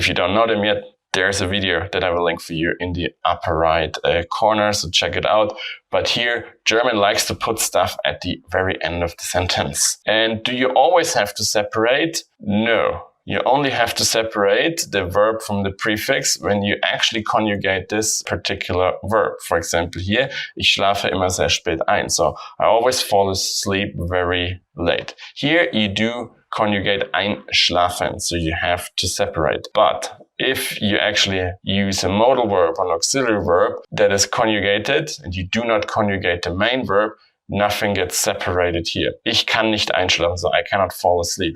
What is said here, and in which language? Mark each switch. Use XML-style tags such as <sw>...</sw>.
<en>If you don't know them yet, there's a video that I will link for you in the upper right corner, so check it out. But here, German likes to put stuff at the very end of the sentence. And do you always have to separate? No. You only have to separate the verb from the prefix when you actually conjugate this particular verb. For example here,</en> <de>ich schlafe immer sehr spät ein.</de> <en>So I always fall asleep very late. Here you do conjugate einschlafen, so you have to separate. But if you actually use a modal verb or an auxiliary verb that is conjugated and you do not conjugate the main verb, nothing gets separated here.</en> <de>Ich kann nicht einschlafen,</de> <en>so I cannot fall asleep.</en>